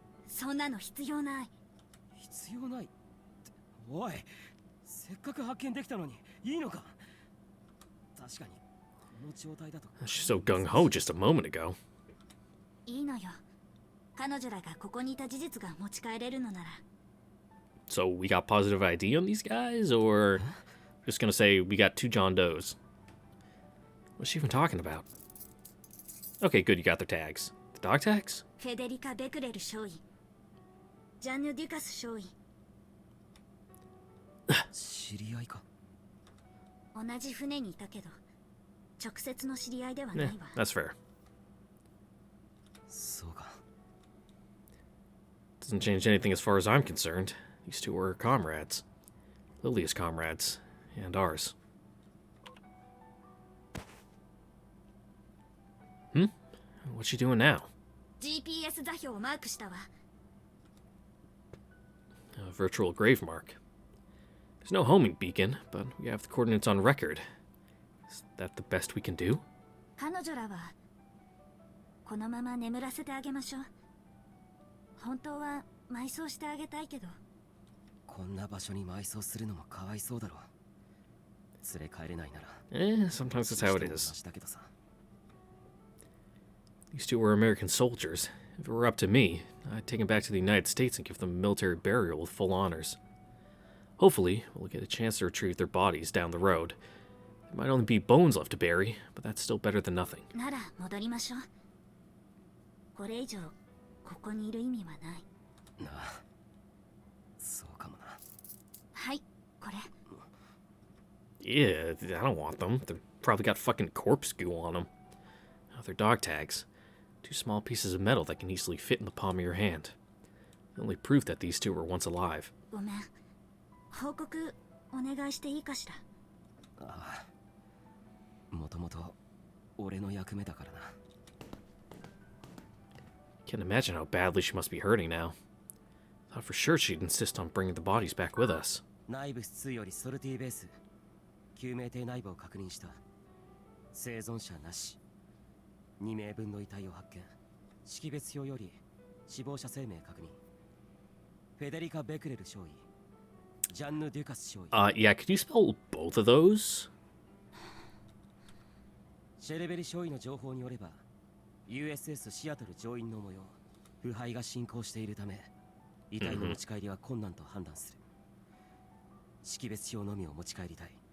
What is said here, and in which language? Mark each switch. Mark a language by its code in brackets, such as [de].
[ja] そんなの必要ない。必要ないっておい、せっかく発見できたのにいいのか。確かにこの状態だと。 [en] She's so gung-ho just a moment ago. [ja] いいのよ。彼女らがここにいた事実が持ち帰れるのなら。 [en] So we got positive ID on these guys, or just gonna say we got 2 John Does? What's she even talking about? Okay, good, you got their tags. The dog tags? [ja] フェデリカ・ベクレル少尉、ジャンヌ・デュカス少尉。知り合いか。同じ船にいたけど、直接の知り合いでは Eh, ないわ。 [en] that's fair. [ja] そうか。 [en] Doesn't change anything as far as I'm concerned. These two were comrades. Lilia's comrades, and ours. What's she doing now? [ja] GPS 座標をマークしたわ。 [en] A virtual grave mark. There's no homing beacon, but we have the coordinates on record. Is that the best we can do? [ja] 彼女らはこのまま眠らせてあげましょう。本当は埋葬してあげたいけど。こんな場所に埋葬するのもかわいそうだろう。連れ帰れないなら。 [en] Sometimes that's how it is. [ja] だけどさ。 [en] These two were American soldiers. If it were up to me, I'd take them back to the United States and give them a military burial with full honors. Hopefully, we'll get a chance to retrieve their bodies down the road. There might only be bones left to bury, but that's still better than nothing. [ja] なら戻りましょう。これ以上ここにいる意味はない。なあ。そうかもな。はい、これ。 [en] Yeah, I don't want them. They've probably got fucking corpse goo on them. Oh, they're dog tags. 2 small pieces of metal that can easily fit in the palm of your hand. The only proof that these two were once alive. [ja] ごめん。報告お願いしていいかしら。ああ。もともと俺の役目だからな。 [en] Can't imagine how badly she must be hurting now. Thought for sure she'd insist on bringing the bodies back with us. [ja] 内部室よりソルティベース。救命艇内部を確認した。生存者なし。2名分の遺体を発見。識別表より死亡者生命確認。フェデリカ・ベクレル少尉。ジャンヌ・デュカス少尉。 [en] Yeah, could you spell both of those? [ja] シェレベリ少尉の情報によれば、USS シアトル乗員の模様、腐敗が進行しているため、遺体の持ち帰りは困難と判断する。識別表のみを持ち帰りたい。